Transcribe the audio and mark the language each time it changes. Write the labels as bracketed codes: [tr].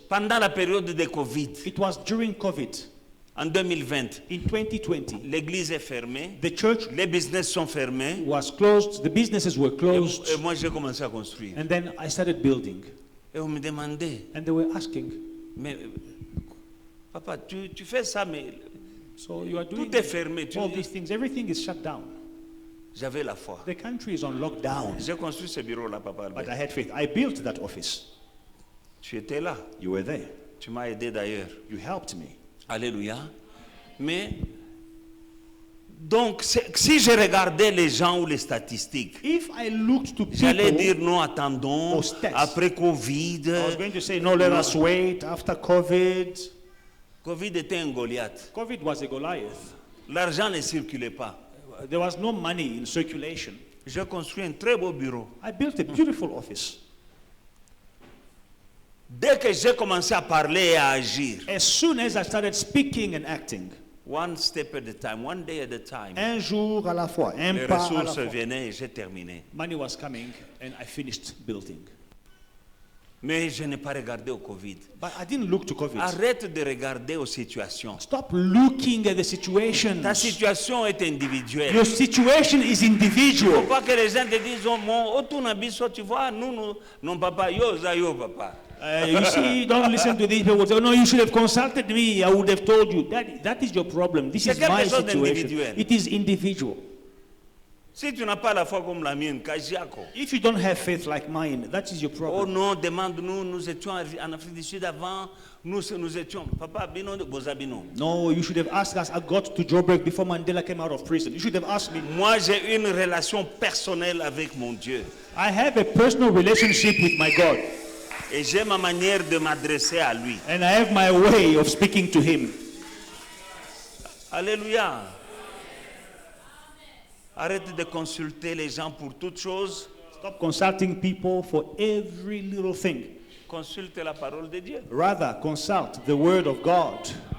[fr] pendant la période de Covid, [en] It was during COVID, [fr] en 2020. [en] in 2020. [fr] L'église est fermée, [en] The church [fr] les business sont fermés, [en] was closed, the businesses were closed, [fr] et moi j'ai commencé à construire. [en] and then I started building. [fr] Et on me demandait, [en] And they were asking, [fr] mais papa, tu fais ça, mais [en] so you are doing [fr] tout est fermé. [en] all these things, everything is shut down. [fr] J'avais la foi. [en] The country is on lockdown. [fr] J'ai construit ce bureau là, papa [en] But [fr] Albert. [en] I had faith. I built that office. [fr] Tu étais là, [en] You were there. [fr] tu m'as aidé d'ailleurs. [en] You helped me. [fr] Alléluia. Mais, donc, si je regardais les gens ou les statistiques, [en] If I looked to [fr] j'allais dire [en] people, [fr] non, attendons, Aux stats. après Covid. [en] I was going to say, no, let us wait after COVID. [fr] Covid était un Goliath. [en] COVID was a Goliath. [fr] L'argent ne circulait pas. [en] There was no money in circulation. [fr] J'ai construit un très beau bureau. [en] I built a beautiful office. [fr] Dès que j'ai commencé à parler et à agir, [en] As soon as I started speaking and acting, one step at a time, one day at a time, [fr] un jour à la fois, un les pas à la ressources fois, venaient et j'ai terminé. [en] money was coming and I finished building. [fr] Mais je n'ai pas regardé au Covid. [en] But I didn't look to COVID. [fr] Arrête de regarder aux situations. [en] Stop looking at the situation. [fr] Ta situation est individuelle. [en] Your situation is [fr] Il ne faut [en] individual. [fr] pas que les gens te disent, oh mon, oh, tu n'habites, tu vois, nous, non papa, yo, ça, yo, papa. [en] You see, don't listen to these people. Say, oh, no, you should have consulted me. I would have told you. That is your problem. This [fr] C'est [en] is my [fr] quelque chose [en] situation. [fr] d'individuel. [en] It is individual. [fr] Si tu n'as pas la foi comme la mienne, Kajiako. [en] If you don't have faith like mine, that is your Oh problem. [fr] non, demande-nous, nous étions en Afrique du Sud avant, nous étions, papa, [ln] bino, bozabino. [en] No, you should have asked us. I got to Joburg before Mandela came out of prison. You should have asked me. [fr] Moi, j'ai une relation personnelle avec mon Dieu. [en] I have a personal relationship with my God, [fr] Et j'ai ma manière de m'adresser à lui. [en] and I have my way of speaking to Him. [fr] Alléluia. Arrête de consulter les gens pour toutes choses. [en] Stop consulting people for every little thing. [fr] Consulte la parole de Dieu. [en] Rather, consult the Word of God.